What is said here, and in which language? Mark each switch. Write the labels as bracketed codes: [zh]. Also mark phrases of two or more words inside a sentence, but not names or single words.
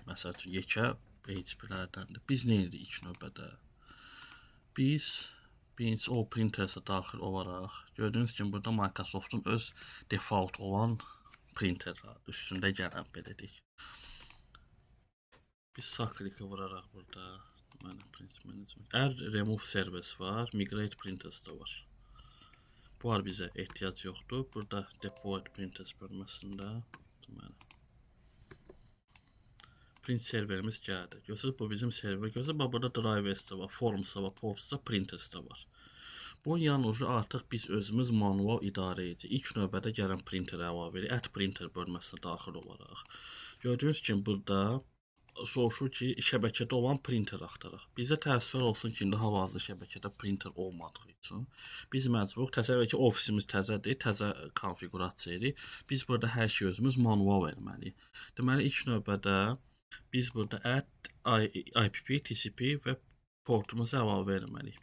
[az] Məsəl üçün, yekə HP-lərdəndir. Biz nə edirik ilk növbədə? Biz birinci o printersə daxil olaraq, gördüyünüz kimi burada Microsoft'un öz default olan printerlər üstündə gələn belə deyək. Biz sağ kliki vuraraq burada Deməli, [en] print management. Remove service var, migrate printers [az] da var. Bu var bizə ehtiyac yoxdur. Burada [en] deploy printers [az] bölməsində deməli print serverimiz gəldi. Görürsünüz, bu bizim server. Görürsünüz, burada drivers da var, forms da var, ports da, printers da var. Bu yalnız artıq biz özümüz manual idarə edirik. İlk növbədə gələn printer əlavə edirik. [en] Add printer [az] bölməsinə daxil olaraq. Gördüyünüz kimi burada soruşur ki, şəbəkədə olan printer axtaraq. Bizə təəssüf olsun ki, indi hal-hazırda şəbəkədə printer olmadığı üçün biz məcbur, təsəvvür ki, ofisimiz təzədir, təzə konfigurasiya edirik. Biz burada hər şey özümüz manual verməliyik. Deməli, ilk növbədə biz burada add IPP, TCP və portumuzu əlavə verməliyik.